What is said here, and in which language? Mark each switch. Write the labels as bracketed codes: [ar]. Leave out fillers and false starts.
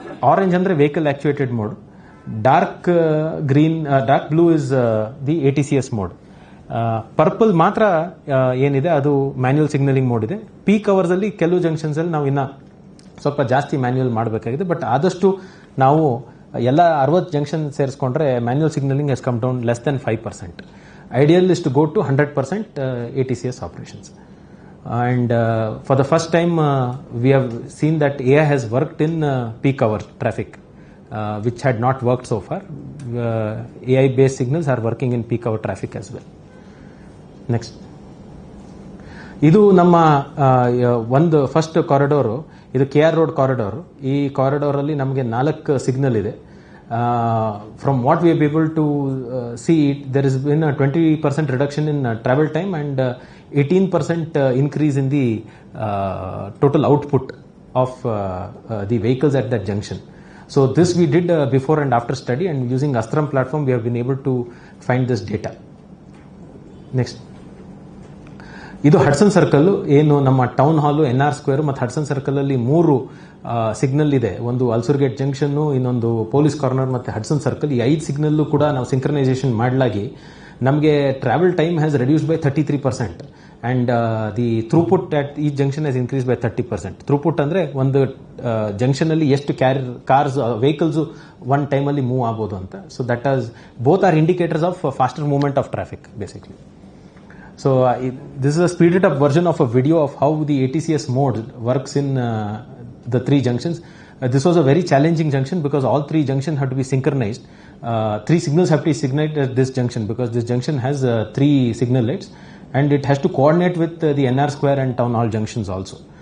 [kn] Orange ಅಂದರೆ vehicle actuated mode, [en] dark blue is the ATCS mode, [kn] purple ಮಾತ್ರ ಏನಿದೆ ಅದು ಮ್ಯಾನ್ಯುಯಲ್ ಸಿಗ್ನಲಿಂಗ್ ಮೋಡ್ ಇದೆ. ಪೀಕ್ ಅವರ್ಸ್ ಅಲ್ಲಿ ಕೆಲವು ಜಂಕ್ಷನ್ಸ್ ಅಲ್ಲಿ ನಾವು ಇನ್ನ ಸ್ವಲ್ಪ ಜಾಸ್ತಿ ಮ್ಯಾನ್ಯುಯಲ್ ಮಾಡಬೇಕಾಗಿದೆ. [en] but [kn] ಆದಷ್ಟು ನಾವು ಎಲ್ಲ 60 junction ಸೇರಿಸ್ಕೊಂಡ್ರೆ [en] Manual signaling has come down less than 5%. Ideal is to go to 100% ATCS operations. And for the first time, we have seen that AI has worked in peak hour traffic, which had not worked so far. AI-based signals are working in peak hour traffic as well. Next. [kn] ಇದು ನಮ್ಮ ಒಂದು first ಕಾರಿಡೋರು, ಇದು KR road corridor. ಈ corridor ಅಲ್ಲಿ ನಮಗೆ 4 signal ಇದೆ. [en] From what we have been able to see, there has been a 20% reduction in travel time and 18% increase in the total output of the vehicles at that junction. So this we did before and after study, and using Astram platform we have been able to find this data. Next. [kn] ಇದು Hudson circle, ಏನು ನಮ್ಮ town ಹಾಲು, NR square ಮತ್ತು Hudson circle ಅಲ್ಲಿ 3 signal ಇದೆ. ಒಂದು Ulsoor Gate junction, ಇನ್ನೊಂದು police corner ಮತ್ತೆ ಹಡ್ಸನ್ ಸರ್ಕಲ್. ಈ 5 ಸಿಗ್ನಲ್ ಕೂಡ ನಾವು ಸಿಂಕ್ರನೈಸೇಷನ್ ಮಾಡಲಾಗಿ ನಮಗೆ [en] Travel time has reduced by 33% and the throughput at ಈ junction has increase by 30%. [kn] ಥ್ರೂಪುಟ್ ಅಂದ್ರೆ ಒಂದು ಜಂಕ್ಷನ್ ಅಲ್ಲಿ ಎಷ್ಟು ಕಾರ್ಸ್ ವೆಹಿಕಲ್ಸ್ ಒನ್ ಟೈಮ್ ಅಲ್ಲಿ ಮೂವ್ ಆಗಬಹುದು ಅಂತ. [en] So that as both are indicators of faster movement of traffic basically. So this is a speeded up version of a video of how the ATCS mode works in the 3 junctions. This was a very challenging junction because all 3 junctions have to be synchronized. 3 signals have to be synchronized at this junction because this junction has 3 signal lights and it has to coordinate with the NR square and town hall junctions also.